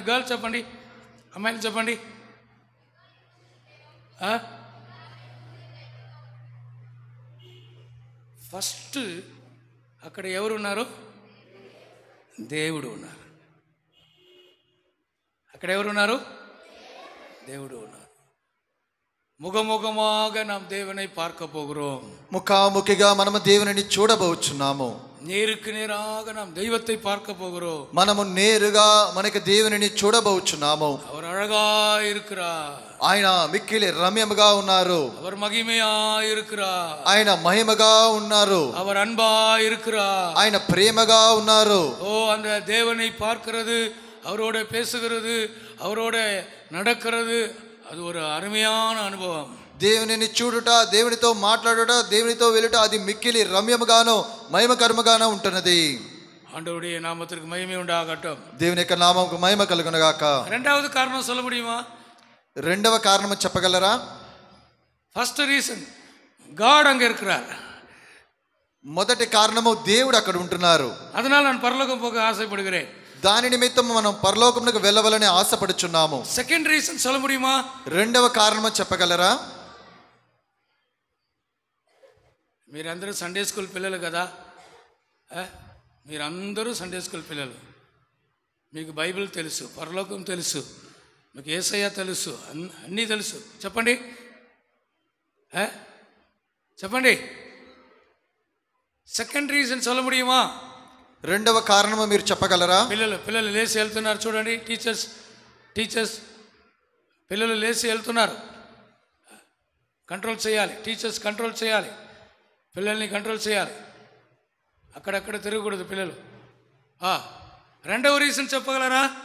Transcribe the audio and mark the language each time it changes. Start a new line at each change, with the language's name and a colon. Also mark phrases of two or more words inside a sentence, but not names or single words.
Telugu: గర్ల్స్ చెప్పండి, అమ్మాయిలు చెప్పండి. ఫస్ట్ అక్కడ ఎవరున్నారు? దేవుడు ఉన్నారు. అక్కడ ఎవరున్నారు? దేవుడు ఉన్నారు. ముఖముఖమాగా
Tamil: நாம் தேவனை பார்க்க போகிறோம்.
Telugu: ముఖాముఖిగా మనము దేవునిని చూడబోచున్నాము.
Tamil: நேருக்கு நேராக நாம் தெய்வத்தை பார்க்க போகிறோம்.
Telugu: మనము నేరుగా మనకి దేవునిని చూడబోచున్నాము.
Tamil: அவர் அழகா இருக்கிறார்.
Telugu: ఆయన మిక్కిలి రమ్యముగా ఉన్నారు.
Tamil: அவர் மகிமையா இருக்கிறார்.
Telugu: ఆయన మహిమగా ఉన్నారు.
Tamil: அவர் அன்பா இருக்கிறார்.
Telugu: ఆయన ప్రేమగా ఉన్నారు.
Tamil: ஓ, அந்த தேவனை பார்க்கிறது, அவரோட பேசுகிறது, அவரோட நடக்கிறது, அது ஒரு அருமையான அனுபవం.
Telugu: దేవునిని చూడుట, దేవునితో మాట్లాడుట, దేవునితో వెళ్ళుట, అది మిక్కిలి రమ్యముగాను మహిమకరముగాను ఉంటున్నది.
Tamil: ஆண்டவருடைய நாமத்திற்கு மகிமை உண்டாகட்டும்.
Telugu: దేవుని యొక్క నామముకు మహిమ కలుగును గాక.
Tamil: இரண்டாவது காரணம் சொல்ல முடியுமா?
Telugu: రెండవ కారణము చెప్పగలరా?
English: first reason,
Tamil: காட் அங்க இருக்கிறார்.
Telugu: మొదటి కారణము దేవుడు అక్కడ ఉంటున్నారు.
Tamil: அதனால நான் பரலோகம் போக ஆசைப்படுகிறேன்.
Telugu: దాని నిమిత్తం మనం పరలోకమునకు వెళ్ళవాలని ఆశపడుచున్నాము.
English: second reason
Tamil: சொல்ல முடியுமா?
Telugu: రెండవ కారణము చెప్పగలరా? మీరందరూ
English: Sunday school
Telugu: పిల్లలు కదా, మీరందరూ
English: Sunday school
Telugu: పిల్లలు. మీకు బైబిల్ తెలుసు, పరలోకం తెలుసు, మీకు యేసయ్య తెలుసు, అన్నీ తెలుసు. చెప్పండి, చెప్పండి.
English: second reason
Tamil: சொல்ல முடியுமா?
Telugu: రెండవ కారణము మీరు చెప్పగలరా? పిల్లలు లేచి వెళ్తున్నారు చూడండి. టీచర్స్ పిల్లలు లేచి వెళ్తున్నారు. కంట్రోల్ చేయాలి, టీచర్స్ కంట్రోల్ చేయాలి, పిల్లల్ని కంట్రోల్ చేయాలి. అక్కడక్కడ తిరగకూడదు పిల్లలు. రెండవ రీజన్ చెప్పగలరా?